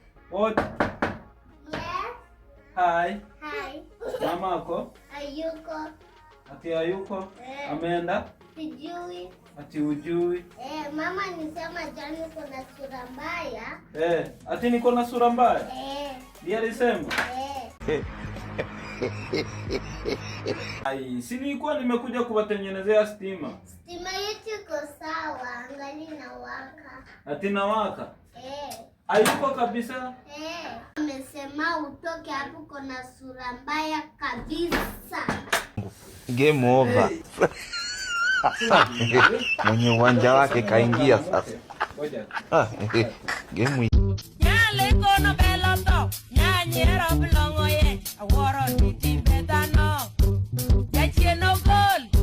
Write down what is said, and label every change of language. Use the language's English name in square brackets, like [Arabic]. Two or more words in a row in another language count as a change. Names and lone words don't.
[English] What? Yes. Hi. Hi. [Swahili] Mama ako? Hayuko. Ati hayuko? Eh. Ameenda? Sijui. Ati hujui? Eh, mama nisema jana uko na sura mbaya. Eh, ati niko na sura mbaya? Eh. Ndiye alisema? Eh. Ai, si nilikuwa nimekuja kuwatengenezea stima. Stima yetu iko sawa, angali inawaka. Ati inawaka? Eh. Hayuko kabisa? Eh. Amesema utoke hapo, uko na sura mbaya kabisa. [English] Game over. Hey. [Swahili] Mwenye uwanja wake kaingia sasa. Ngoja. [Luo (Kenya and Tanzania)] Ah, eh, game i- Nyale kono belo to, nyanyero blongo ye, aworo ni timbe dhano. Jachien ogol.